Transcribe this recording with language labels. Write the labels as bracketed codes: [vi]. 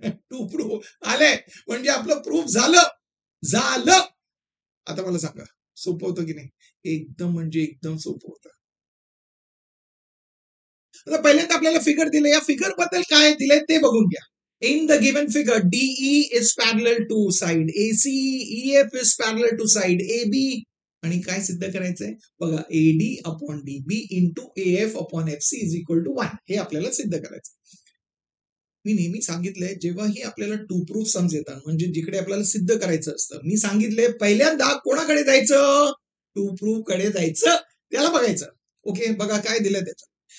[mr] To proof आलंय, म्हणजे आपलं प्रूफ झालं. झालं. आता मला सांगा, सोपं होतं की नाही? एकदम म्हणजे एकदम सोपं होतं. आता पहिल्यांदा आपल्याला फिगर दिले, या फिगर बद्दल काय दिले ते बघून घ्या. [en] In the given figure, DE is parallel to side AC, EF is parallel to side AB. [mr] आणि काय सिद्ध करायचंय? बघा, AD upon DB into AF upon FC is equal to 1. हे आपल्याला सिद्ध करायचं. मी नेहमी सांगितलंय, जेव्हाही आपल्याला टू प्रूफ सम्स येतात, म्हणजे जिकडे आपल्याला सिद्ध करायचं असतं, मी सांगितलंय पहिल्यांदा कोणाकडे जायचं? टू प्रूफ कडे जायचं, त्याला बघायचं. ओके. बघा काय दिलंय त्याच्यात.